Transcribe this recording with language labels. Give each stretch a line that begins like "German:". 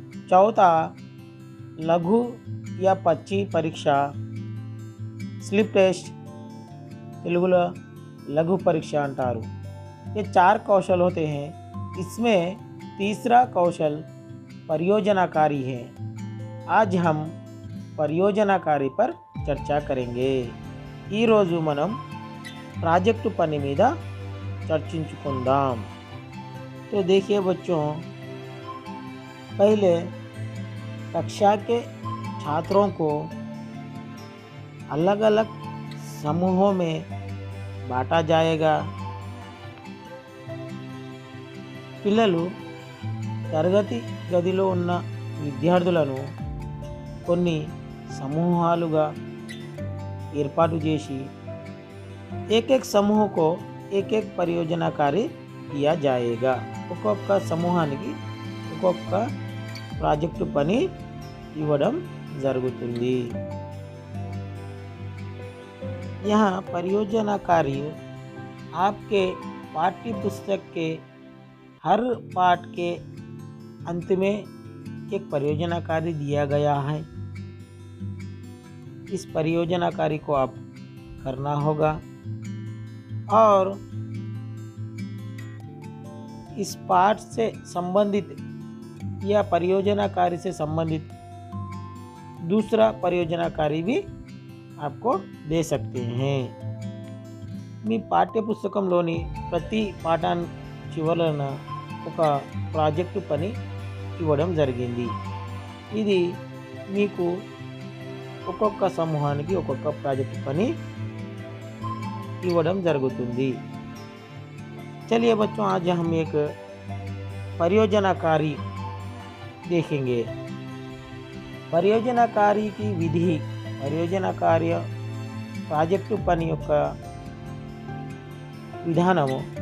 Hindi: चौथा लघु या पच्ची परीक्षा, स्लिप टेस्ट, తెలుగులో लघु परीक्षा अंटारू। ये 4 कौशल होते हैं। इसमें तीसरा कौशल परियोजना कार्य है। आज हम परियोजना कार्य पर चर्चा करेंगे।
Telugu: ఈ రోజు మనం ప్రాజెక్టు పని మీద चर्चिंచుకుందాం।
Hindi: तो देखिए बच्चों, पहले कक्षा के छात्रों को अलग अलग समूहों में बांटा जाएगा।
Telugu: పిల్లలు తరగతి గదిలో ఉన్న విద్యార్థులను కొన్ని సమూహాలుగా ఏర్పాటు చేసి
Hindi: एक एक समूह को एक एक परियोजना कार्य किया जाएगा।
Telugu: ఒక్కొక్క సమూహానికి ఒక్కొక్క ప్రాజెక్టు పని ఇవ్వడం జరుగుతుంది।
Hindi: यहाँ परियोजना कार्य आपके पाठ्य पुस्तक के हर पाठ के अंत में एक परियोजना कार्य दिया गया है। इस परियोजना कार्य को आप करना होगा और इस पाठ से संबंधित या परियोजना कार्य से संबंधित दूसरा परियोजना कार्य भी आपको दे सकते हैं।
Telugu: మీ పాఠ్య పుస్తకంలోని ప్రతి పాఠాన్ని చివరన ఒక ప్రాజెక్టు పని ఇవ్వడం జరిగింది। ఇది మీకు ఒక్కొక్క సమూహానికి ఒక్కొక్క ప్రాజెక్టు పని ఇవ్వడం జరుగుతుంది।
Hindi: चलिए बच्चों, आज हम एक परियोजना कार्य देखेंगे। परियोजना कार्य की विधि, परियोजना कार्य
Telugu: ప్రాజెక్టు పని యొక్క
Hindi: विधानों।